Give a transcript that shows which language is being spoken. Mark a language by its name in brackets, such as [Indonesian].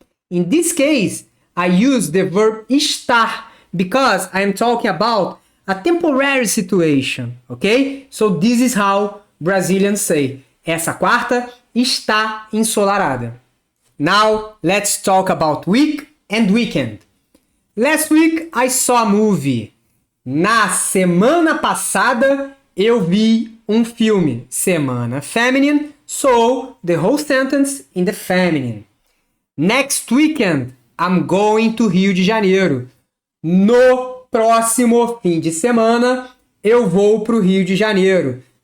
[English] In this case, I use the verb estar because I am talking about a temporary situation, okay? So this is how Brazilians say, [Portuguese] essa quarta está ensolarada. [English] Now, let's talk about week and weekend. Last week, I saw a movie. [Portuguese] Na semana passada, eu vi um filme. [English] Semana feminine, so the whole sentence in the feminine. Next weekend, I'm going to Rio de Janeiro. [Portuguese] No próximo fim de semana, eu vou pro Rio de Janeiro.